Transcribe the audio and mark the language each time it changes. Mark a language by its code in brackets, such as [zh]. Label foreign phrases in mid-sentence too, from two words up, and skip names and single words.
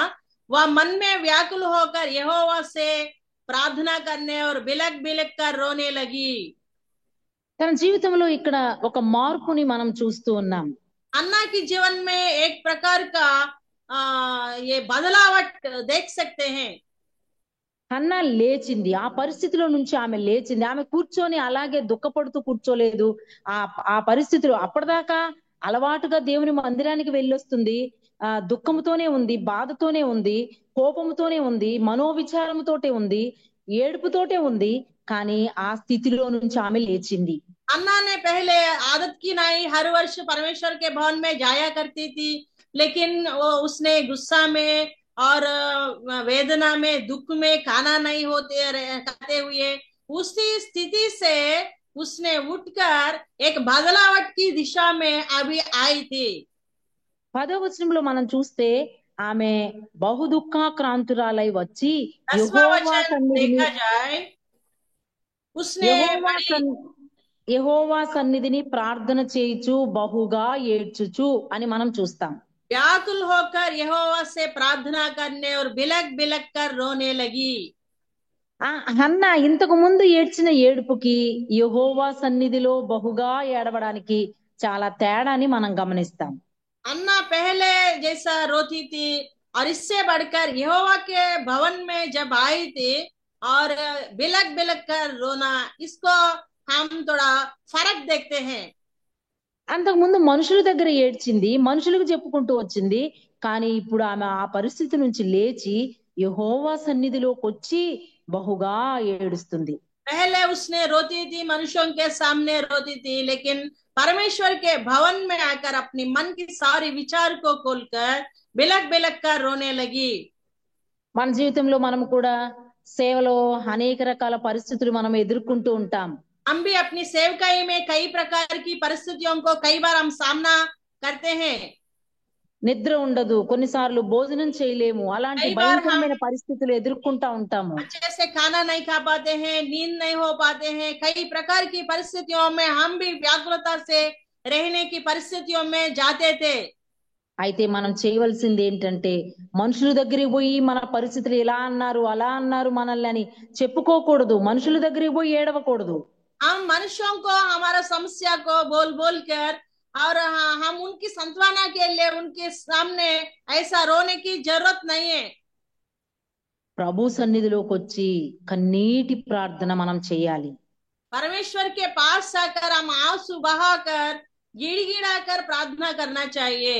[hi] वह मन में व्याकुल होकर यहोवा से प्रार्थना करने और बिलक बिलक कर रोने लगी। [te] తన జీవితంలో ఇక్కడ ఒక మార్పుని మనం చూస్తూ ఉన్నాం. [hi] अन्ना की जीवन में एक प्रकार का ये बदलावट देख सकते हैं। [te] హన్నా లేచింది, ఆ పరిస్థితిలో నుంచి ఆమె లేచింది. ఆమె కూర్చొని అలాగే దుఃఖపడుతూ కూర్చోలేదు. ఆ పరిస్థితులు అప్పటిదాకా అలవాటుగా దేవుని మందిరానికి వెళ్ళొస్తుంది, దుఃఖంతోనే ఉంది, బాధతోనే ఉంది, కోపంతోనే ఉంది, మనోవిచారంతోటే ఉంది, ఏడుపుతోటే ఉంది. కానీ ఆ స్థితిలో నుంచి ఆమె లేచింది. [hi] अन्ना ने पहले आदत की नहीं हर वर्ष परमेश्वर के भवन में जाया करती थी, लेकिन वो उसने गुस्सा में और वेदना में, दुख में खाना नहीं खाते हुए उसी स्थिति से उसने उठकर एक बदलावट की दिशा में अभी आई थी। [te] 10వ వచనంలో మనం చూస్తే ఆమె బహు దుఃఖాక్రాంతురాలై వచ్చి [hi] 10वां वचन देखा जाए, उसने [te] యెహోవా సన్నిధిని ప్రార్థన చేయుచు బహుగా ఏడ్చుచు అని మనం చూస్తాం. [hi] व्याकुल होकर यहोवा से प्रार्थना करने और बिलक बिलक कर रोने लगी। [te] హన్న ఇంతకు ముందు ఏడ్చిన ఏడుపుకి యెహోవా సన్నిధిలో బహుగా ఏడవడానికి చాలా తేడాని మనం గమనిస్తాం. [hi] अन्ना पहले जैसा रोती थी और इससे बढ़कर यहोवा के भवन में जब आई थी और बिलक बिलक कर रोना, इसको हम थोड़ा फर्क देखते हैं। [te] అంతకు ముందు మనుషుల దగ్గర ఏడ్చింది, మనుషులకు చెప్పుకుంటూ వచ్చింది. కానీ ఇప్పుడు ఆమె ఆ పరిస్థితి నుంచి లేచి యెహోవా సన్నిధిలోకి వచ్చి బహుగా ఏడుస్తుంది. [hi] पहले उसने रोती थी, मनुष्यों के सामने रोती थी, लेकिन परमेश्वर के भवन में आकर अपनी मन की सारी विचार को खोलकर बिलक बिलक कर रोने लगी। [te] మన జీవితంలో మనం కూడా సేవలో అనేక రకాల పరిస్థితులు మనం ఎదుర్కొంటూ ఉంటాం. [hi] हम भी अपनी सेवकाई में कई प्रकार की परिस्थितियों को कई बार हम सामना करते हैं। [te] నిద్ర ఉండదు, కొన్నిసార్లు భోజనం చేయలేము, అలాంటి [hi] कई बार हम [te] భయంకరమైన పరిస్థితులు ఎదుర్కొంటా ఉంటాము. [hi] अच्छे से खाना नहीं खा पाते हैं, नींद नहीं हो पाते हैं। कई प्रकार की परिस्थितियों में हम भी व्याकुलता से रहने की परिस्थितियों में जाते थे। [te] అయితే మనం చేయవలసింది ఏంటంటే మనుషుల దగ్గరికి పోయి మన పరిస్థితులు ఇలా అన్నారు అలా అన్నారు మనల్ని అని చెప్పుకోకూడదు. మనుషుల దగ్గరికి పోయి ఏడవకూడదు. [hi] हम मनुष्यों को हमारा समस्या को बोल बोल कर और हम उनकी सांत्वना के लिए उनके सामने ऐसा रोने की जरूरत नहीं है। [te] ప్రభు సన్నిధిలోకి వచ్చి కన్నీటి ప్రార్థన మనం చేయాలి. [hi] परमेश्वर के पास आकर हम आंसू बहाकर गिड़गिड़ा कर प्रार्थना करना चाहिए।